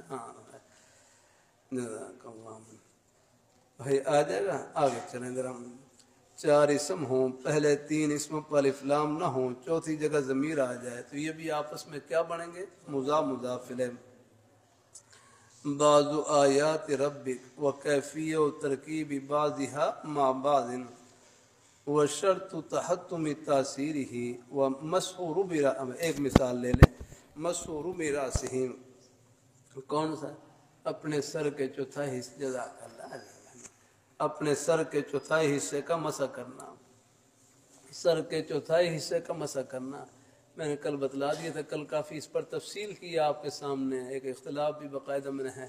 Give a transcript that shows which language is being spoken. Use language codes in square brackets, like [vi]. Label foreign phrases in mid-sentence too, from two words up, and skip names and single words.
[ur] ہاں بھائی آ جائے گا، آگے چلیں ذرا۔ 4 اسم ہوں، پہلے 3 اسم پر الف لام نہ ہوں، چوتھی جگہ ضمیر آ جائے تو یہ بھی آپس میں کیا بنیں گے؟ مضاف مضاف الیہ۔ [ar] بعض آیات ربک و کیفیہ و ترکیب بعضها مع بعض وشرط تحتم تاثیرہ و مسح ربرا، [ur] ایک مثال لے لیں، [ar] مسح ربراسہ، [ur] کون سا؟ اپنے سر کے چوتھائی حصے، [ar] جزاک اللہ، [ur] اپنے سر کے چوتھائی حصے کا مسح کرنا، سر کے چوتھائی حصے کا مسح کرنا۔ میں نے کل بتلا دیا تھا، کل کافی اس پر تفصیل کی آپ کے سامنے، ایک اختلاف بھی باقاعدہ میں نے ہے۔